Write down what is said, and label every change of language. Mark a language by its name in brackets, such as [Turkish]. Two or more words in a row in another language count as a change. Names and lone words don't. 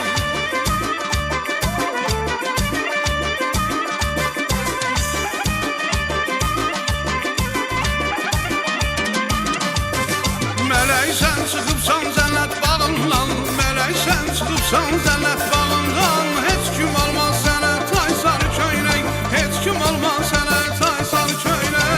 [Turkish] Meleksen çıkıpsan cennet bağından, meleksen çıkıpsan cennet bağından, [Azerbaijani] hiç kim almaz sənə tay sarı köynək, heç kim almaz sənə tay sarı köynək.